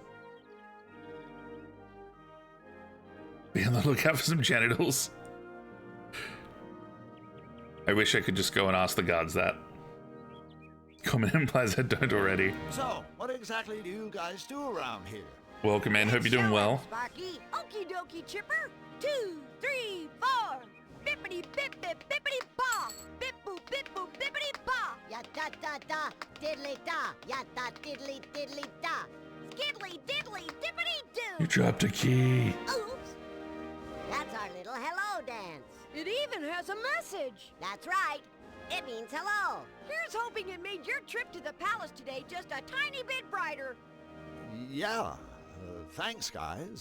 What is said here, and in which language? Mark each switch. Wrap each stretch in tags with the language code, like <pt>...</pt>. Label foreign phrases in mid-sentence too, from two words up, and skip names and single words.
<en>Be on the lookout for some genitals. I wish I could just go and ask the guards that. Comment implies I don't already. So, what exactly do you guys do around here? Welcome in, hope you're doing well. Sparky, okie dokie, Chipper. 2, 3, 4. Bippity bip bip bippity paw. Bip boop bip boop bippity paw. Ya da da da, diddly da. Ya da diddly diddly da. Skiddly diddly dippity You doo. dropped a key. Oops. That's our little hello dance. It even has a message. That's right. It means hello. Here's hoping it made your trip to the palace today just a tiny bit brighter. Yeah. Thanks, guys.</en>